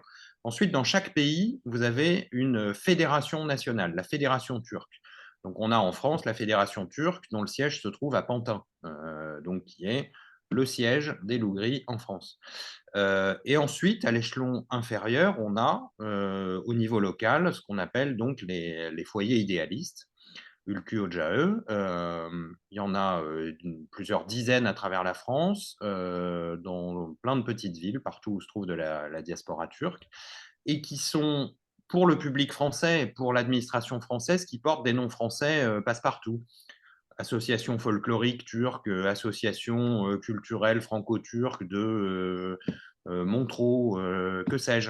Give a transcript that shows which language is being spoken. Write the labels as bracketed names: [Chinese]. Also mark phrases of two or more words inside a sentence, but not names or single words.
[French] Ensuite, dans chaque pays, vous avez une fédération nationale, la fédération turque. Donc, on a en France la fédération turque, dont le siège se trouve à Pantin, donc qui est le siège des loups gris en France. Et ensuite, à l'échelon inférieur, on a au niveau local ce qu'on appelle donc les foyers idéalistes. [Turkish] Ülkü Ocağı. [French] Il y en a plusieurs dizaines à travers la France, dans plein de petites villes, partout où se trouve de la diaspora turque, et qui sont, pour le public français et pour l'administration française, qui portent des noms français passe-partout. Association folklorique turque, association culturelle franco-turque de Montreux, que sais-je.